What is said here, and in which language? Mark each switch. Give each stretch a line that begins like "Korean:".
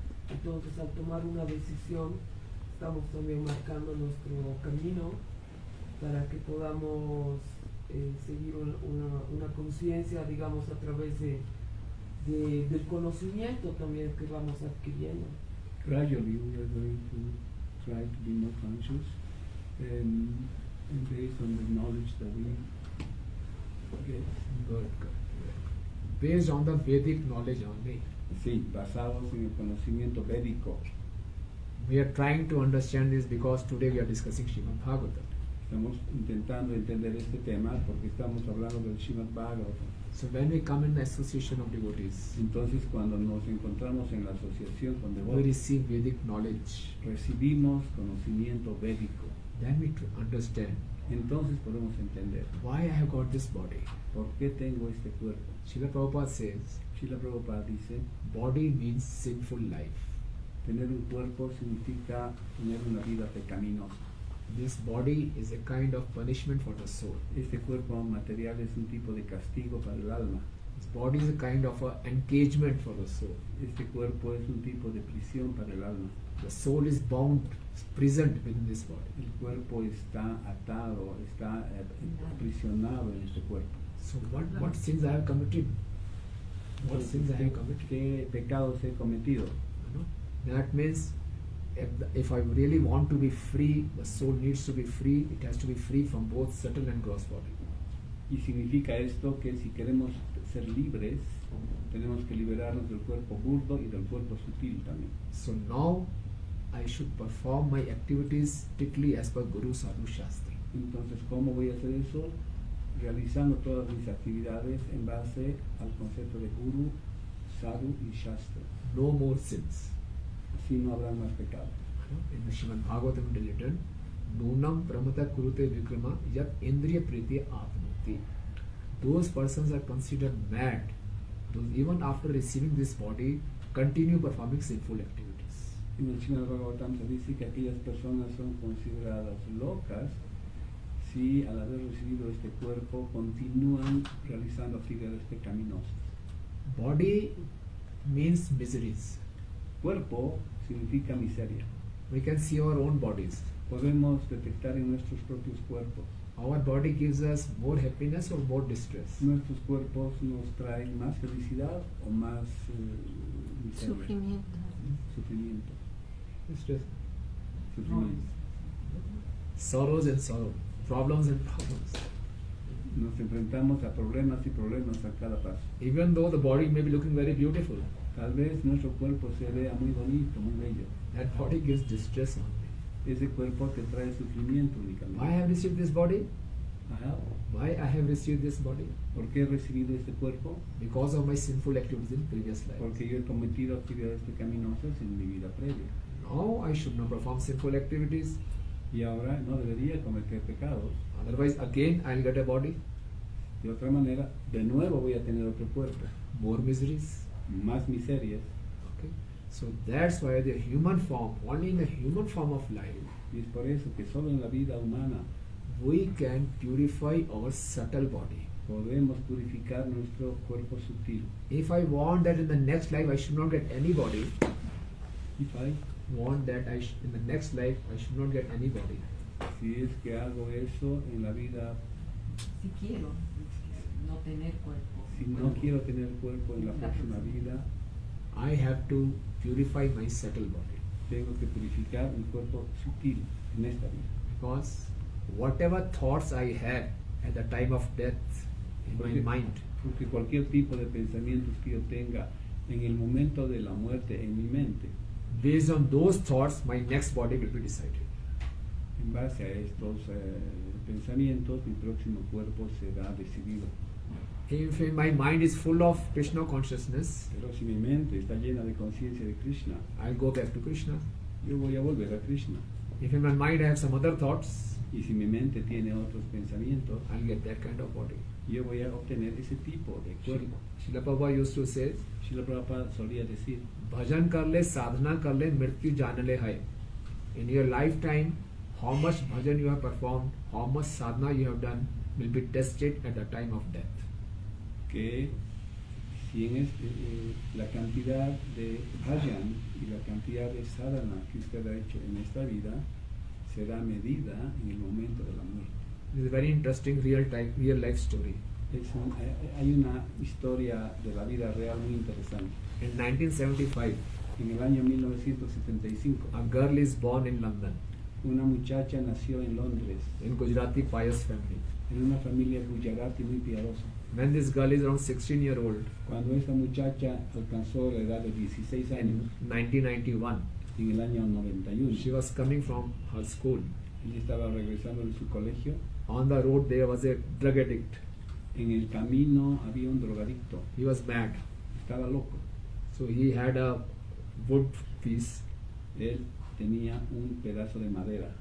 Spanish: Entonces, al tomar una decisión, estamos también marcando nuestro camino para que podamos seguir una conciencia, digamos, a través del conocimiento también que vamos adquiriendo.
English: Gradually we are going to try to be more conscious and based on the knowledge that we get. Good. Based on the Vedic knowledge only.
Spanish: Sí, basados en el conocimiento védico.
English: We are trying to understand this because today we are discussing Srimad Bhagavatam.
Spanish: Estamos intentando entender este tema porque estamos hablando del Srimad Bhagavatam.
English: So when we come in the association of devotees,
Spanish: Entonces, cuando nos encontramos en la asociación con
English: we
Spanish: devotos,
English: receive Vedic knowledge.
Spanish: recibimos conocimiento védico.
English: Then we understand
Spanish: Entonces podemos entender
English: why I have got this body.
Spanish: por qué tengo este cuerpo.
English: Srila Prabhupada says,
Spanish: Srila Prabhupada dice,
English: body means sinful life.
Spanish: Tener un cuerpo significa tener una vida pecaminosa.
English: This body is a kind of punishment for the soul.
Spanish: Este cuerpo material es un tipo de castigo para el alma.
English: This body is a kind of a engagement for the soul.
Spanish: Este cuerpo es un tipo de prisión para el alma.
English: The soul is bound, prisoned within this body.
Spanish: El cuerpo está atado, está aprisionado en este cuerpo.
English: So what sins I have committed? What sins I have committed?
Spanish: ¿Qué pecados he cometido?
English: You know? That means if I really want to be free, the soul needs to be free. It has to be free from both subtle and gross body.
Spanish: Y significa esto que si queremos ser libres, tenemos que liberarnos del cuerpo burdo y del cuerpo sutil también.
English: So now I should perform my activities strictly as per Guru Sadhu Shastra.
Spanish: Entonces, ¿cómo voy a hacer eso? Realizando todas mis actividades en base al concepto de Guru, Sadhu y Shastra.
English: No more sins.
Spanish: Así no habrá más pecados.
English: In the Srimad Bhagavatam it is written,
Sanskrit: Nunam pramata kurute vikrama yat indriya priti apnoti.
English: Those persons are considered mad. Those even after receiving this body continue performing sinful activities.
Spanish: En el Srimad Bhagavatam se dice que aquellas personas son consideradas locas si al haber recibido este cuerpo continúan realizando actividades pecaminosas.
English: Body means miseries.
Spanish: Cuerpo significa miseria.
English: We can see our own bodies.
Spanish: Podemos detectar en nuestros propios cuerpos.
English: Our body gives us more happiness or more distress.
Spanish: Nuestros cuerpos nos traen más felicidad o más miseria. Sufrimiento. Sufrimiento.
English: Distress.
Spanish: Sufrimiento.
English: Sorrows and sorrow. Problems and problems.
Spanish: Nos enfrentamos a problemas y problemas a cada paso.
English: Even though the body may be looking very beautiful,
Spanish: Tal vez nuestro cuerpo se vea muy bonito, muy bello.
English: that body gives distress only.
Spanish: Ese cuerpo te trae sufrimiento
English: Why I
Spanish: únicamente.
English: have received this body? Ajá. Why I have received this body?
Spanish: ¿Por qué he recibido este cuerpo?
English: Because of my sinful activities in previous life.
Spanish: Porque yo he cometido actividades pecaminosas en mi vida previa.
English: Now I should not perform sinful activities.
Spanish: Y ahora no debería cometer pecados.
English: Otherwise, again I'll get a body.
Spanish: De otra manera, de nuevo voy a tener otro cuerpo.
English: More miseries.
Spanish: Más miserias.
English: Okay. So that's why the human form, only in the human form of life,
Spanish: Y es por eso que solo en la vida humana
English: we can purify our subtle body.
Spanish: podemos purificar nuestro cuerpo sutil.
English: If I want that in the next life I should not get any body, If I, want that in the next life I should not get any body.
Spanish: si es que hago eso en la vida, Si quiero no tener cuerpo. si no quiero tener cuerpo en la próxima vida,
English: I have to purify my subtle body.
Spanish: tengo que purificar mi cuerpo sutil en esta vida.
English: Because whatever thoughts I have at the time of death in my
Spanish: Porque-
English: mind,
Spanish: Porque cualquier tipo de pensamientos que yo tenga en el momento de la muerte en mi mente,
English: based on those thoughts, my next body will be decided.
Spanish: en base a estos pensamientos, mi próximo cuerpo será decidido.
English: If my mind is full of Krishna consciousness,
Spanish: Pero si mi mente está llena de conciencia de Krishna,
English: I'll go back to Krishna.
Spanish: yo voy a volver a Krishna.
English: If in my mind I have some other thoughts,
Spanish: Y si mi mente tiene otros pensamientos,
English: I'll get that kind of body.
Spanish: yo voy a obtener ese tipo de cuerpo.
English: Srila Prabhupada used to say,
Spanish: Srila Prabhupada solía decir,
Hindi: bhajan kar le, sadhana kar le, mrityu jaan le hai.
English: In your lifetime, how much bhajan you have performed, how much sadhana you have done, will be tested at the time of death.
Spanish: que si en la cantidad de bhajan y la cantidad de sadhana que usted ha hecho en esta vida será medida en el momento de la muerte.
English: This is a very interesting real life story.
Spanish: Hay una historia de la vida real muy interesante.
English: In 1975,
Spanish: En el año 1975,
English: a girl is born in London
Spanish: una muchacha nació en Londres,
English: in Gujarati pious family.
Spanish: en una familia gujarati muy piadosa.
English: When this girl is around 16-year-old
Spanish: Cuando esta muchacha alcanzó la edad de 16 años,
English: in 1991,
Spanish: en el año 91,
English: she was coming from her school.
Spanish: ella estaba regresando de su colegio.
English: On the road there was a drug addict.
Spanish: En el camino había un drogadicto,
English: He was mad.
Spanish: estaba loco.
English: So he had a wood piece
Spanish: Él tenía un pedazo de madera